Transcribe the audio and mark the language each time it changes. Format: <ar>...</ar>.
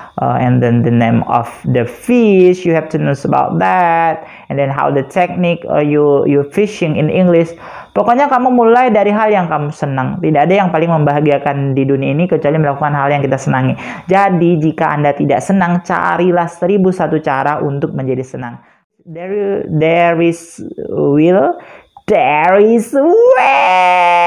<en>And then the name of the fish, you have to know about that. And then how the technique you fishing in English.</en> <id>Pokoknya kamu mulai dari hal yang kamu senang. Tidak ada yang paling membahagiakan di dunia ini kecuali melakukan hal yang kita senangi. Jadi jika Anda tidak senang, carilah 1001 cara untuk menjadi senang.</id> <en>there is will, there is way.</en>